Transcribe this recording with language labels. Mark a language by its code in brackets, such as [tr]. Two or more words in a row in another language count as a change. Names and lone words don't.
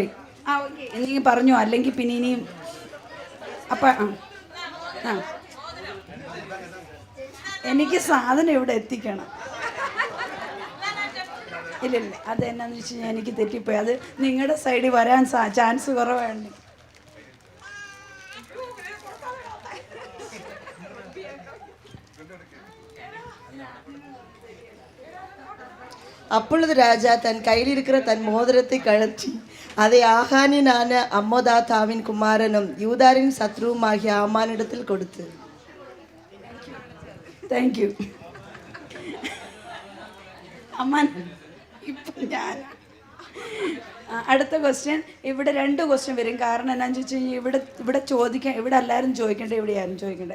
[ml] ഓക്കെ, നീ പറഞ്ഞു, അല്ലെങ്കിൽ പിന്നെ ഇനിയും അപ്പം എനിക്ക് സാധനം ഇവിടെ എത്തിക്കണം. ഇല്ല, അതെന്നാന്ന് വെച്ച് കഴിഞ്ഞാൽ എനിക്ക് തെറ്റിപ്പോയി. അത് നിങ്ങളുടെ സൈഡിൽ വരാൻ ചാൻസ് കുറവാണ്. [ta] அப்பொழுது ராஜா தன் கையில் இருக்கிற தன் மோதிரத்தை கழற்றி அதை ஆகானியனான அம்மோதாத்தாவின் குமாரனும் யூதாரின் சத்ருவுமாகிய ஆமானிடத்தில் கொடுத்து. [en] thank you. [ml] അമ്മാൻ, ഇപ്പം ഞാൻ അടുത്ത ക്വസ്റ്റ്യൻ. ഇവിടെ 2 ക്വസ്റ്റ്യൻ വരും. കാരണം എന്നാന്ന് വെച്ച് കഴിഞ്ഞാൽ ഇവിടെ എല്ലാവരും ചോദിക്കണ്ടേ, ഇവിടെ ആരും ചോദിക്കണ്ടേ.